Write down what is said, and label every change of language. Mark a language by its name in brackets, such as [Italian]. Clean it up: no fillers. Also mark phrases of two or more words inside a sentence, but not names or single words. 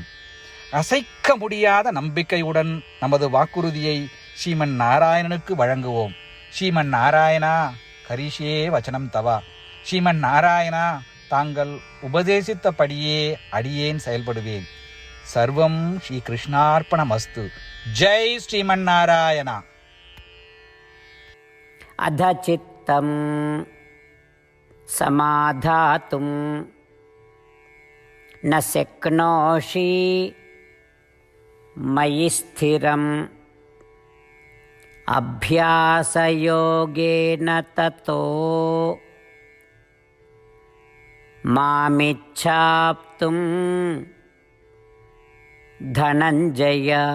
[Tamil] அசைக்க முடியாத நம்பிக்கையுடன் நமது வாக்குறுதியை ஸ்ரீமன் நாராயணனுக்கு வழங்குவோம். [Sanskrit] ஸ்ரீமன் நாராயணா, करिष्ये वचनं तव. [Tamil] ஸ்ரீமன் நாராயணா, தாங்கள் உபதேசித்தபடியே அடியேன் செயல்படுவேன். [Sanskrit] सर्वं श्री कृष्णार्पणमस्तु. ஜெய் ஸ்ரீமன் நாராயணா. अध चित्तं समाधातुं न शक्नोषि मयि स्थिरम् अभ्यासयोगेन ततो मामिच्छाप्तुं धनञ्जय.